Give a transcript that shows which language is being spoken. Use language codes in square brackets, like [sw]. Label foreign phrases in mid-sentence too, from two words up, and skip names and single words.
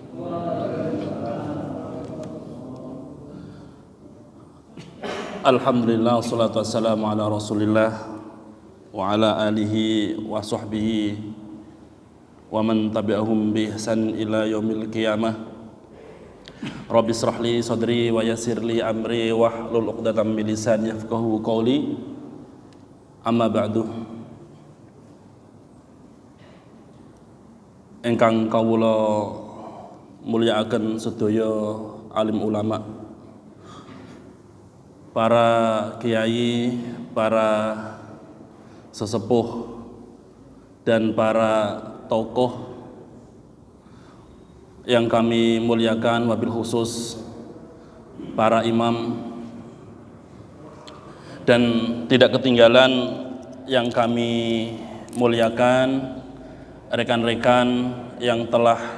[ar] الحمد لله والصلاة والسلام على رسول الله وعلى آله وصحبه ومن تبعهم بإحسان إلى يوم القيامة. رب اشرح لي صدري ويسر لي أمري واحلل عقدة من لساني يفقهوا قولي. أما بعد. [jv] Ingkang kawula mulyakaken sedaya alim ulama, para kiai, para sesepuh [id] dan para tokoh yang kami muliakan, [ar] وبالخصوص [id] para imam, dan tidak ketinggalan yang kami muliakan rekan-rekan yang telah